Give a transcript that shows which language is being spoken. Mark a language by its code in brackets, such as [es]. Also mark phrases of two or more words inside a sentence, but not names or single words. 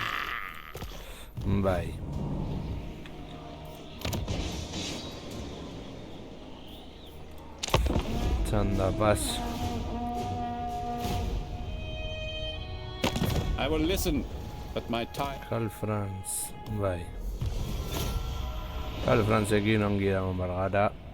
[eu] Bai. Txanda, pas. [en] I will listen, but my time. [eu] Karl Franz, bai. Karl Franzekin ongi dago bargara.